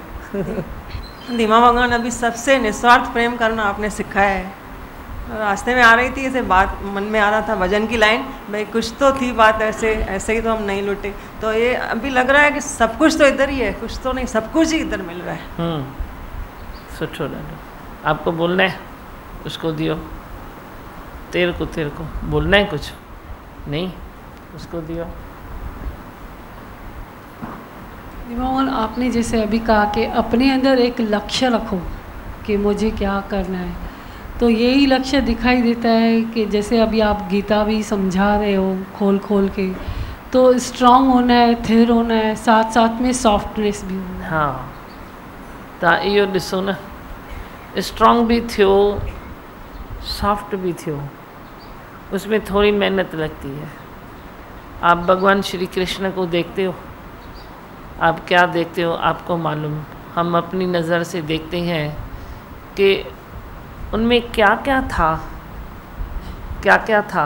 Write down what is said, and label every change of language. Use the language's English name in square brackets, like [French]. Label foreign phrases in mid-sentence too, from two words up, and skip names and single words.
[Hindi] धीमा भगवान अभी सबसे निस्वार्थ प्रेम करना आपने सिखाया है। रास्ते में आ रही थी, ऐसे बात मन में आ रहा था भजन की लाइन, भाई कुछ तो थी बात, ऐसे ही तो हम नहीं लुटे। तो ये अभी लग रहा है कि सब कुछ तो इधर ही है, कुछ तो नहीं, सब कुछ ही इधर मिल रहा है। [Sindhi] सुठो ॾाढो। आपको बोलना है, उसको दियो। [Hindi] तेरे को बोलना है कुछ नहीं, उसको दियो। भगवान आपने जैसे अभी कहा कि अपने अंदर एक लक्ष्य रखो कि मुझे क्या करना है, तो यही लक्ष्य दिखाई देता है कि जैसे अभी आप गीता भी समझा रहे हो खोल खोल के, तो स्ट्रांग होना है, थिर होना है, साथ साथ में सॉफ्टनेस भी होना है। हाँ, [Sindhi] तव्हां इहो ॾिसो न, स्ट्रांग भी थियो, सॉफ्ट भी थियो, [Hindi] उसमें थोड़ी मेहनत लगती है। आप भगवान श्री कृष्ण को देखते हो, आप क्या देखते हो आपको मालूम। हम अपनी नज़र से देखते हैं कि उनमें क्या क्या था।